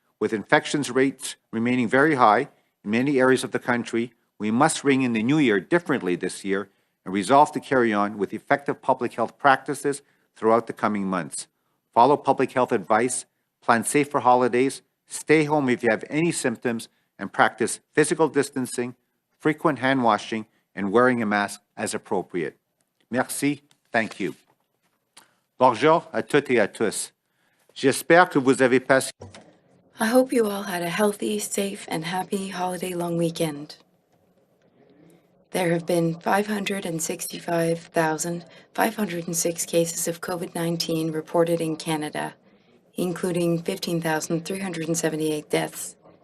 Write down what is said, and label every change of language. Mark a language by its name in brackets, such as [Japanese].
[English] With infections rates remaining very high in many areas of the country, we must ring in the new year differently this year and resolve to carry on with effective public health practices throughout the coming months. Follow public health advice, plan safer holidays, stay home if you have any symptoms, and practice physical distancing, frequent hand washing, and wearing a mask as appropriate. [French] Merci, [English] thank you. [French] Bonjour à toutes et à tous. J'espère que vous avez passé. [English] I hope you all had a healthy, safe, and happy holiday long weekend. There have been 565,506 cases of COVID-19 reported in Canada, including 15,378 deaths.